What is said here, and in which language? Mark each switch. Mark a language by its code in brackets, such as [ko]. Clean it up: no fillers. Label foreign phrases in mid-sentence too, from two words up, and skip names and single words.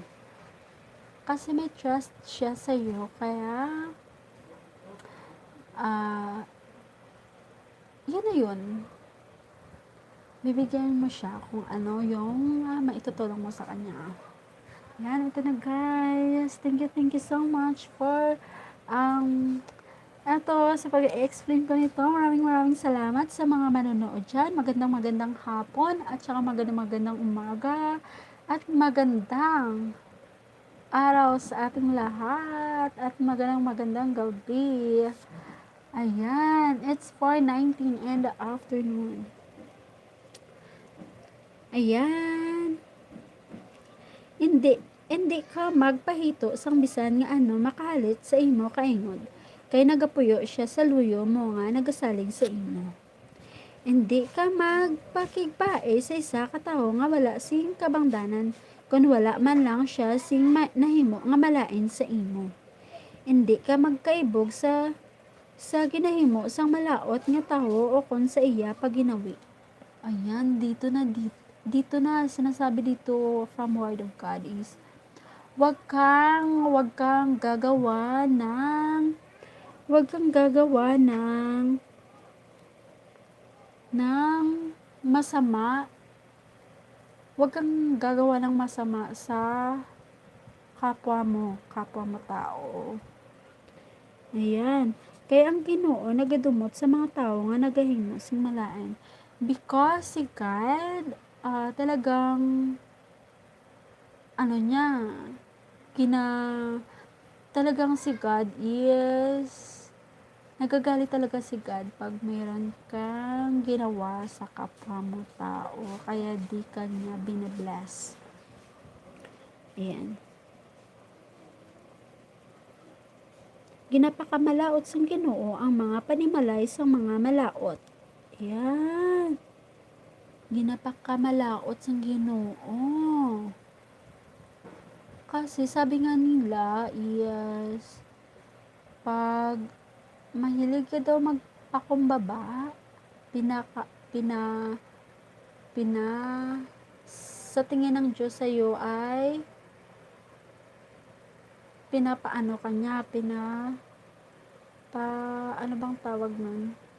[tl] Kasi may trust siya sa iyo, kaya yan na yun. Bibigyan mo siya kung ano yung maitutulong mo sa kanya. Yan, ito na guys. [en] Thank you so much for [tl] sa pag-explain ko nito. Maraming salamat sa mga manonood dyan. Magandang hapon at saka magandang umaga at magandang araw sa ating lahat at magandang gabi. Ayan, [en] it's 4:19 in the afternoon. [hil] Ayan. Hindi ka magpahito sang bisan nga ano makahalit sa imo kaingod. Kay nagapuyo siya sa luyo mo nga nagasalig sa imo. Hindi ka magpakigpae sa isa ka tawo nga wala sing kabangdanan kun wala man lang siya sing nahimo nga malain sa imo. Hindi ka magkaibog sa sa ginahimo sang malaot nga tawo o kon sa iya paginawi. [tl] Ayan, dito na sinasabi dito from Word of God is wag kang gagawa ng masama. Wag kang gagawa ng masama sa kapwa mo tao. Ayan. [hil] Kaya ang Ginoo nagadumot sa mga tao nga nagahimo sing malain. [tl] Because si God, talagang, talagang si God is, nagagalit talaga si God pag mayroon kang ginawa sa kapwa mo tao. Kaya di ka niya binabless. Ayan. [hil] Ginapakamalaot sang Ginoo ang mga panimalay sang mga malaot. Ayan. Ginapakamalaot sang Ginoo. [tl] Kasi sabi nga nila is pag mahilig ka daw magpakumbaba, sa tingin ng Diyos sa'yo ay pinapaano ka niya, ano bang tawag nun?